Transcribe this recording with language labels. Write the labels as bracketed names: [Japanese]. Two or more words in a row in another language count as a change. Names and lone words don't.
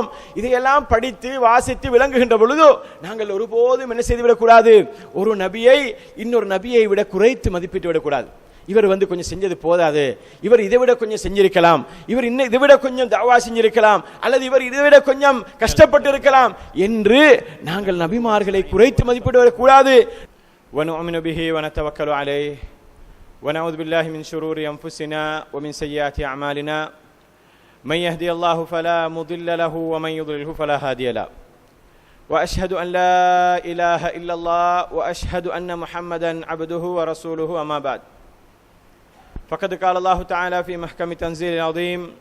[Tamil] இதையெல்லாம் படித்து வாசித்து விளங்குகின்ற பொழுது நாங்கள் ஒருபோதும் என்ன செய்துவிடக்கூடாது, ஒரு நபியை இன்னொரு நபியை விட குறைத்து மதிப்பிட்டு விடக்கூடாது. இவர் கொஞ்சம் செஞ்சது போதாது, இவர் இதை விட கொஞ்சம் செஞ்சிருக்கலாம், இவர் இன்னும் இதை விட கொஞ்சம் தவா செஞ்சிருக்கலாம், அல்லது இவர் இதை விட கொஞ்சம் கஷ்டப்பட்டு இருக்கலாம் என்று நாங்கள் நபிமார்களை குறைத்து மதிப்பிட்டு விடக்கூடாது. [Arabic] وَنُؤْمِنُ بِهِ وَنَتَوَكَّلُ عَلَيْهِ وَنَعُوذُ بِاللَّهِ مِنْ شُرُورِ أَنفُسِنَا وَمِنْ سَيِّئَاتِ أَعْمَالِنَا مَنْ يَهْدِهِ اللَّهُ فَلَا مُضِلَّ لَهُ وَمَنْ يُضْلِلْهُ فَلَا هَادِيَ لَهُ وَأَشْهَدُ أَنْ لَا إِلَهَ إِلَّا اللَّهُ وَأَشْهَدُ أَنَّ مُحَمَّدًا عَبْدُهُ وَرَسُولُهُ أَمَّا بَعْدُ فقد قال الله تعالى في محكم تنزيل العظيم